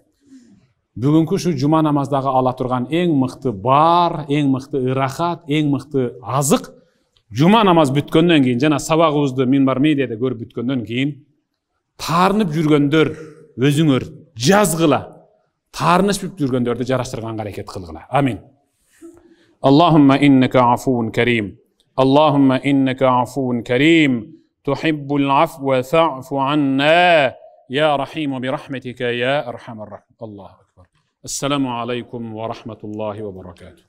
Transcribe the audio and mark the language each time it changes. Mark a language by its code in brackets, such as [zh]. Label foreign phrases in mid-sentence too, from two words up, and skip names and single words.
[ky] Бүгүнкү ушу жума намаздагы ала турган эң мыкты бар, эң мыкты ырахат, эң мыкты азык жума намаз бүткөндөн кийин жана сабагыбызды Минбар медиада көрүп бүткөндөн кийин таарынып жүргөндөр өзүңөр жазгыла. Таарынышып жүргөндөрдү жараштырганга аракет кылгыла. Амин. [ar] اللهم إنك عفو كريم. اللهم إنك عفو كريم. تحب العفو فاعف عنا يا رحيم برحمتك يا أرحم الراحمين. الله أكبر. السلام عليكم ورحمة الله وبركاته.